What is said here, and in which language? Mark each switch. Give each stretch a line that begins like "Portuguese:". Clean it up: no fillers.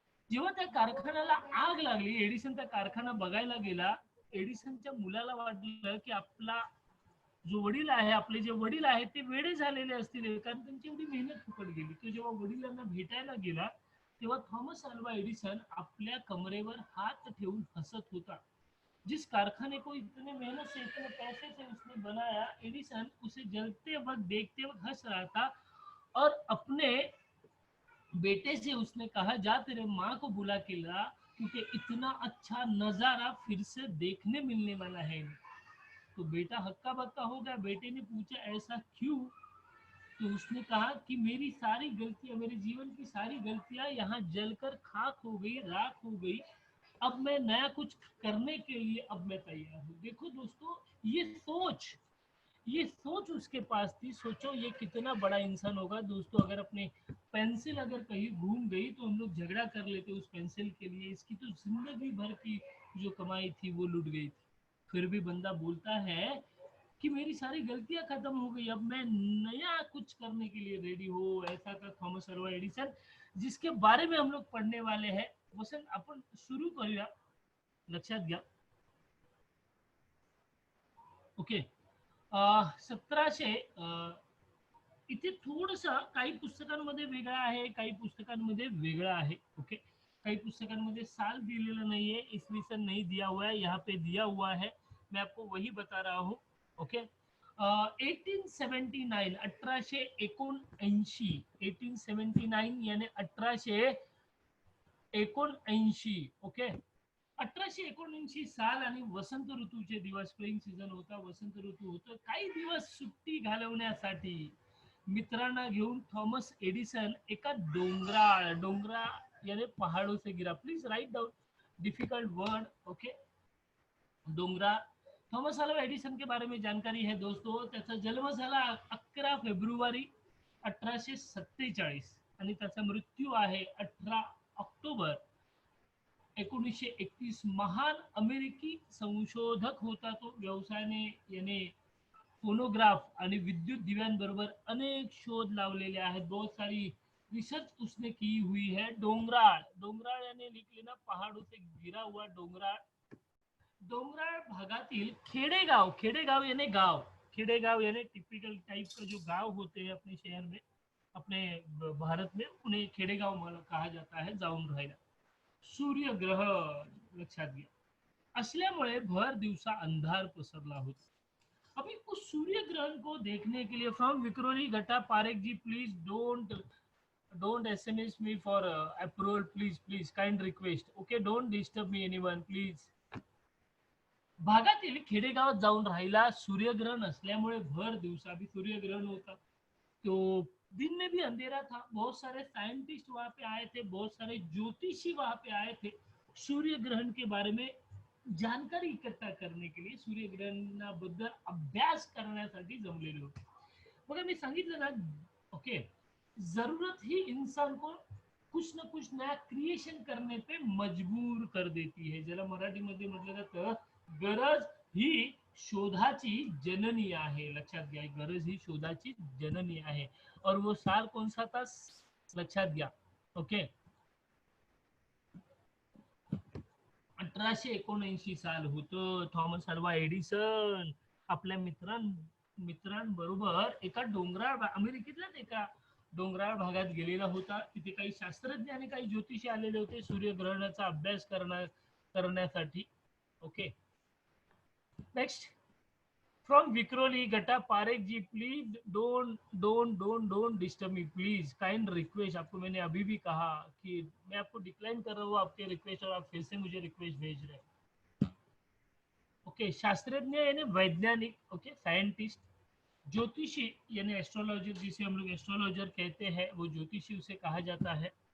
Marathi: जेव्हा त्या कारखान्याला आग लागली, एडिसन त्या कारखाना बघायला गेला. एडिसनच्या मुलाला वाटलं की आपला जो वडील आहे, आपले जे वडील आहेत ते वेडे झालेले असतील, कारण त्यांची एवढी मेहनत फुकट गेली. तो जेव्हा वडिलांना भेटायला गेला तेव्हा थॉमस अल्वा एडिसन आपल्या कमरेवर हात ठेवून हसत होता.
Hindi: जिस कारखाने को इतने मेहनत से, इतने पैसे से उसने बनाया, एडिसन उसे जलते वक्त देखते वक्त हंस रहा था। और अपने बेटे से उसने कहा, जा तेरे माँ को बुला के ला, क्योंकि इतना अच्छा नजारा फिर से देखने मिलने वाला है। तो बेटा हक्का बक्का हो गया। बेटे ने पूछा, ऐसा क्यों? तो उसने कहा कि मेरी सारी गलतियां, मेरे जीवन की सारी गलतियां यहाँ जलकर खाक हो गई, राख हो गई। अब मैं नया कुछ करने के लिए अब मैं तैयार हूँ। देखो दोस्तों, ये सोच, ये सोच उसके पास थी। सोचो ये कितना बड़ा इंसान होगा दोस्तों। अगर अपने पेंसिल अगर कहीं घूम गई तो हम लोग झगड़ा कर लेते उस पेंसिल के लिए। इसकी तो जिंदगी भर की जो कमाई थी वो लुट गई थी। फिर भी बंदा बोलता है कि मेरी सारी गलतियां खत्म हो गई, अब मैं नया कुछ करने के लिए रेडी हो। ऐसा था थॉमस अल्वा एडिसन, जिसके बारे में हम लोग पढ़ने वाले हैं।
Marathi: वसंत आपण सुरू करूया, लक्षात घ्या. ओके. 1700 इथे थोडस काही पुस्तकांमध्ये वेगळं आहे, काही पुस्तकांमध्ये वेगळं आहे. ओके. काही पुस्तकांमध्ये साल दिलेला नाहीये,
Hindi: इसवी सन नहीं दिया हुआ है, यहाँ पे दिया हुआ है, मैं आपको वही बता रहा हूँ. ओके. 1879, 1879, 1879 यानी 1879. ओके.
Marathi: 1879 साल आणि वसंत ऋतूचे दिवस, स्प्रिंग सीझन होता, वसंत ऋतू होतं. काही दिवस सुट्टी घालवण्यासाठी मित्रांना घेऊन थॉमस एडिसन एका डोंगराळ, डोंगराळ यानी
Hindi: पहाड़ों से गिरा.
English: Please write down difficult word. Okay. डोंगरा.
Hindi: Thomas Alva Edison के बारे में जानकारी है दोस्तों.
Marathi: त्याचा जन्म झाला 11 फेब्रुवारी 1847 आणि त्याचा मृत्यू आहे 18 ऑक्टोबर 1931. महान अमेरिकी संशोधक होता तो. व्यवसायाने याने फोनोग्राफ आणि विद्युत दिव्यांबरोबर अनेक शोध लावलेले आहेत.
Hindi: बहुत सारी रिसर्च उसने की हुई है. डोंगराळ, डोंगराळ याने लिख लेना, पहाड़ों से गिरा हुआ डोंगराळ.
Marathi: डोंगराळ भागातील खेडेगांव,
Hindi: खेडेगांव यानी गांव, खेडेगांव यानी टिपिकल टाइप का जो गांव होते हैं अपने शहर में, अपने भारत में, उन्हें खेडेगांव कहा जाता है,
Marathi: जाऊन राहिला. सूर्य ग्रहण लक्षात घ्या असल्यामुळे भर दिवसा अंधार पसरला होता.
Hindi: अभी उस सूर्य ग्रहण को देखने के लिए
English: From Vikhroli घटा Parekh ji, please don't SMS me for approval, please please, kind request. Okay. Don't disturb me anyone please.
Marathi: भागातील खेडेगावात जाऊन राहिला. सूर्यग्रहण असल्यामुळे भर दिवसा भी सूर्यग्रहण होता.
Hindi: तो दिन में भी अंधेरा था. बहुत सारे साइंटिस्ट वहां पे आए थे, बहुत सारे ज्योतिषी वहां पे आए थे सूर्य ग्रहण के बारे में जानकारी इकट्ठा करने के लिए,
Marathi: सूर्यग्रहणाबद्दल अभ्यास करण्यासाठी जमलेले होते. बघा मी सांगितलं ना.
Hindi: ओके. जरूरत ही इंसान को कुछ ना कुछ नया क्रिएशन करने पे मजबूर कर देती है.
Marathi: ज्याला मराठीमध्ये म्हटलं जातं गरज ही शोधाची जननी आहे. लक्षात घ्या, गरज ही शोधाची जननी आहे.
Hindi: और वो साल कौन सा था, लक्षात घ्या. ओके.
Marathi: 1879 साल होतं. थॉमस अल्वा एडिसन आपल्या मित्रांबरोबर एका डोंगराळ, अमेरिकेतल्याच एका डोंगराळ भागात गेलेला होता. तिथे काही शास्त्रज्ञ आणि काही ज्योतिषी आलेले होते सूर्यग्रहणाचा अभ्यास करण्यासाठी.
English: Okay. Next. From Vikroli Ghata Parekh ji, please don't disturb me please, kind request.
Hindi: आपको मैंने अभी भी कहा कि मैं आपको डिक्लाइन कर रहा हूँ आपके रिक्वेस्ट, और आप फिर से मुझे रिक्वेस्ट भेज रहे हैं. ओके, शास्त्रज्ञ यानी वैज्ञानिक, ओके, साइंटिस्ट, ज्योतिषी यानी एस्ट्रोलॉजर, जिसे हम लोग एस्ट्रोलॉजर कहते हैं, वो ज्योतिषी उसे कहा जाता है।